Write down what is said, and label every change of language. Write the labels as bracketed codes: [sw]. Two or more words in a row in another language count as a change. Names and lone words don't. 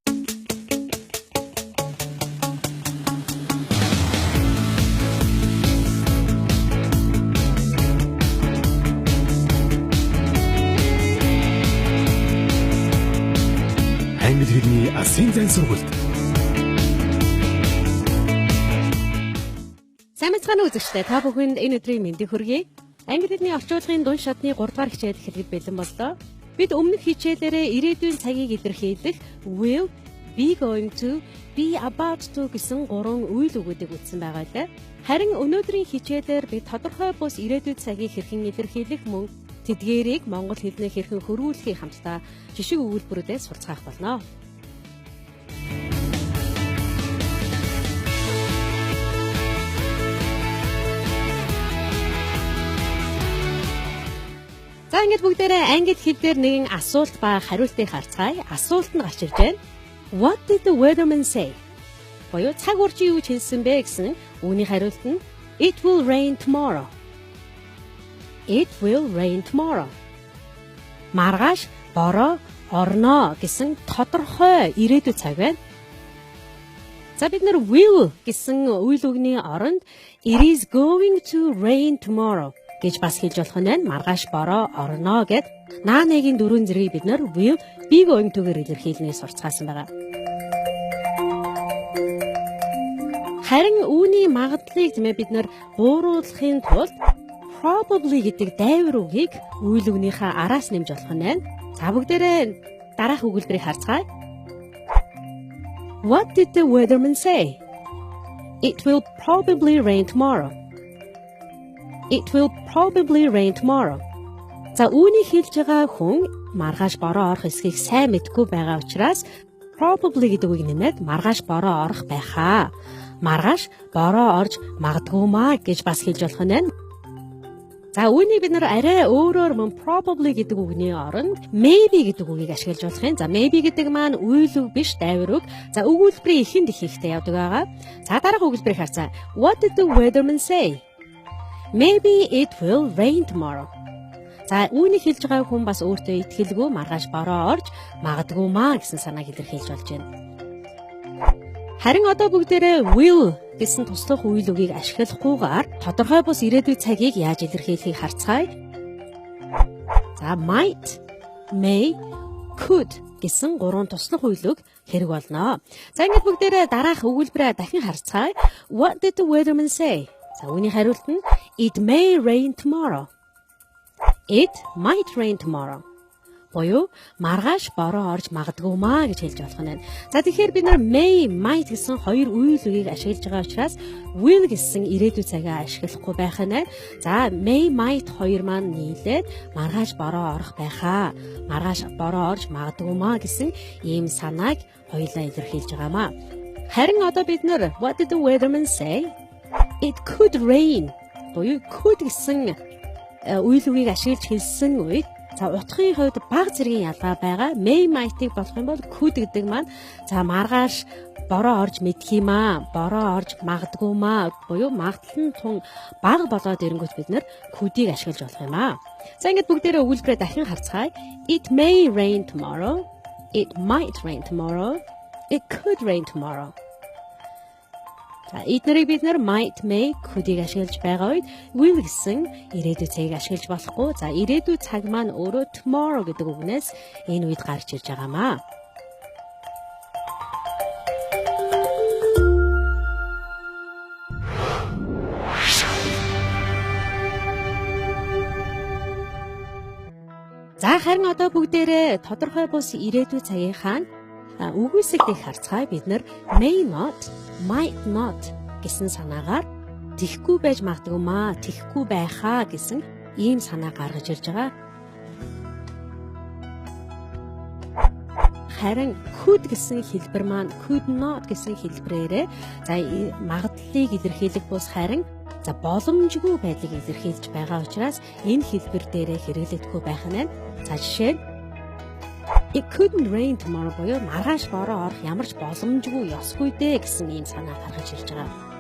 [mn] Англи хэлний асын зайн сургалт. Сайн мэцхан үзэгчтэй та бүхэнд энэ өдрийн мэндийг хүргэе. Англи хэлний орчуулгын дунд шатны 3 дахь хичээл эхлэхэд бэлэн боллоо. Бид өмнөх хичээлээрээ ирээдүйн цагийг илэрхийлэх [en] will, be going to, be about to [mn] гэсэн 3 үйл өгүүдийг үзсэн байгаа лээ. Харин өнөөдрийн хичээлээр бид тодорхой бус ирээдүйн цагийг хэрхэн илэрхийлэх мөн тэдгээрийг монгол хэлнээ хэрхэн хөрвүүлэхийг хамтдаа жишг өгүүлбэрүүдээр суралцах болно. За ингээд бүгдээрээ англи хэл дээр нэгэн асуулт ба хариултыг харцгаая. Асуулт нь гарч ирж байна. [en] What did the weatherman say? [mn] Боёо цаг урчин юу хэлсэн бэ гэсэн үүний хариулт нь [en] It will rain tomorrow. It will rain tomorrow. [mn] Маргааш бороо орно гэсэн тодорхой ирээдүйн цаг байна. За бид нэр will гэсэн үйл үгний оронд [en] It is going to rain tomorrow [mn] гэж бас хэлж болох нь байна. Маргааш бороо орно гэд наа нэгийн дөрвөн зэргийг бид нэр [en] will be going to- [mn] гээр илэрхийлнэ сурцгаасан байгаа. Харин үүний магадлалыг бид нэр бууруулахын тулд probably гэдэг дайвар үгийг үйл үгнийхээ араас нэмж болох нь байна. За бүгдээрээ дараах өгүүлбэрийг харцгаая. [en] What did the weatherman say? It will probably rain tomorrow. It will probably rain tomorrow. [mn] За үүнийг хэлж байгаа хүн маргааш бороо орох эсхийг сайн мэдгүй байгаа учраас probably гэдэг үгийг нэмээд маргааш бороо орох байхаа. Маргааш бороо орж магадгүй маа гэж бас хэлж болох нь байна. За үүнийг бид нэр арай өөрөөр мөн probably гэдэг үгний оронд maybe гэдэг үгийг ашиглаж болох юм. За maybe гэдэг маань үйл үг биш дайвар үг. За өгүүлбэрийн эхэнд их ихтэй явдаг байгаа. За дараах өгүүлбэрийг харцгаа. [en] What did the weatherman say? Maybe it will rain tomorrow. [mn] За үүнийг хэлж байгаа хүн бас өөртөө итгэлгүй маргааш бороо орж магадгүй маа гэсэн санааг илэрхийлж болж байна. Харин одоо бүгдээрээ will гэсэн туслах үйл үгийг ашиглахгүйгээр тодорхой бус ирээдүйн цагийг яаж илэрхийлэхийг харцгаая. За [en] might, may, could [mn] гэсэн 3 туслах үйл үг хэрэг болно. За ингээд бүгдээрээ дараах өгүүлбэрээ дахин харцгаая. [en] What did the weatherman say? [mn] За үүний хариулт нь [en] It may rain tomorrow. It might rain tomorrow. [mn] Боёо маргааш бороо орж магадгүй маа гэж хэлж болох нь. За тэгэхээр бид нар [en] may, might [mn] гэсэн 2 үйл үгийг ашиглаж байгаа учраас will гэсэн ирээдүйн цагаа ашиглахгүй байх нь. За [en] may, might [mn] 2 маань нийлээд маргааш бороо орох байхаа. Маргааш бороо орж магадгүй маа гэсэн ийм санааг хоёулаа илэрхийлж байгаамаа. Харин одоо бид нар [en] what did the weatherman say? It could rain. [mn] Боёо could гэсэн үйл үгийг ашиглаж хэлсэн үед за утгын хувьд бага зэргийн ялгаа байгаа. [en] May might- [mn] ийг болох юм бол could гэдэг маань за маргааш бороо орж мэдх юм аа. Бороо орж магадгүй маа буюу магадлал нь тун бага болоод ирэнгүүт бид нэр could-ийг ашиглаж болох юм аа. За ингээд бүгдээрээ өгүүлбэрээ дахин харцгаая. [en] It may rain tomorrow. It might rain tomorrow. It could rain tomorrow. [mn] За эднэрийг бид нэр [en] might, may, [mn] could-ийг ашиглаж байгаа үед will гэсэн ирээдүйн цагийг ашиглаж болохгүй. За ирээдүйн цаг маань өөрөө tomorrow гэдэг үгнээс энэ үед гарч ирж байгаамаа. За харин одоо бүгдээрээ тодорхой бус ирээдүйн цагийнхаа үгүйсэгдийг харцгаая. Бид нэр [en] may not, might not [mn] гэсэн санаагаар тэхгүй байж магадгүй маа, тэхгүй байхаа гэсэн ийм санаа гаргаж ирж байгаа. Харин could гэсэн хэлбэр маань [en] could not [mn] гэсэн хэлбрээрээ за магадлалыг илэрхийлэх бус харин за боломжгүй байдлыг илэрхийлж байгаа учраас энэ хэлбэр дээрээ хэрэглэгдэхгүй байх нь. За жишээ нь [en] It couldn't rain tomorrow [mn] боёо маргааш бороо орох ямар ч боломжгүй ёсгүй дээ гэсэн ийм санаа гаргаж ирж байгаа.